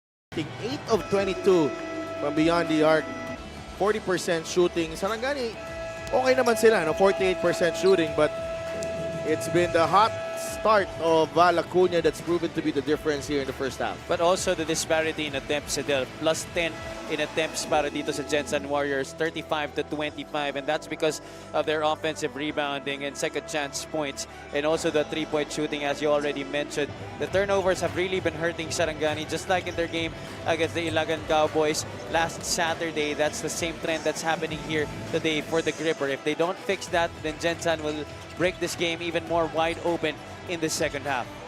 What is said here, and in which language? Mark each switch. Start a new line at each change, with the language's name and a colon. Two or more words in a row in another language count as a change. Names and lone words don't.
English: 8 of 22 from beyond the arc. 40% shooting.
Filipino: Sarangani, okay naman sila, no?
English: 48% shooting, but it's been the hot start of Val Acuña that's proven to be the difference here in the first half. But also the disparity in attempts, Adel. Plus 10 in attempts
Filipino: para dito sa
English: Gensan Warriors, 35 to 25. And that's because of their offensive rebounding and second chance points. And also the three-point shooting, as you already mentioned. The turnovers have really been hurting Sarangani, just like in their game against the Ilagan Cowboys last Saturday. That's the same trend that's happening here today for the Gripper. If they don't fix that, then Gensan will break this game even more wide open in the second half.